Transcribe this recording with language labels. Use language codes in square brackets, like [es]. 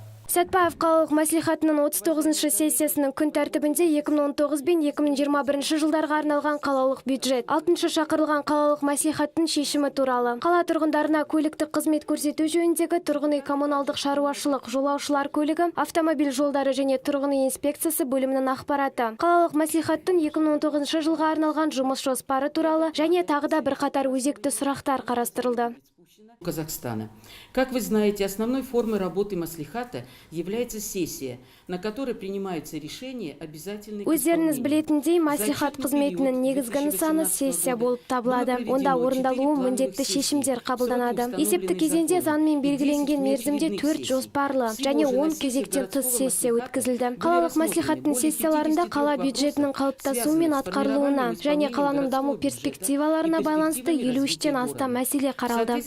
[kk] Сәтбаев қалалық маслихатының 39-шы сессиясының күн тәртібінде 2019 бен 2021 жылдарға арналған қалалық бюджет, 6-шы шақырылған қалалық маслихаттың шешімі туралы, қала тұрғындарына көліктік қызмет көрсету жөніндегі тұрғын үй коммуналдық шаруашылық, жолаушылар көлігі, автомобиль жолдары және тұрғын үй инспекциясы бөлімінің ақпараты, қалалық маслихаттың 2019 жылға арналған жұмыс жоспары туралы және тағы да бірқатар өзекті сұрақтар қарастырылды. [ru] Казахстана. Как вы знаете, основной формой работы маслихата является сессия, на которой принимаются решения обязательных [kk] Өздеріңіз білетіндей, маслихат қызметінің негізгі нысаны сессия болып табылады. Онда орындалуы міндетті шешімдер қабылданады. Есепті кезеңде заңмен белгіленген мерзімде 4 жоспарлы және 10 кезектен тыс сессия өткізілді. Қалалық маслихаттың сессияларында қала бюджетінің қалыптасуы мен атқарылуына және қаланың даму перспективаларына байланысты 53-тен астам мәселе қаралды.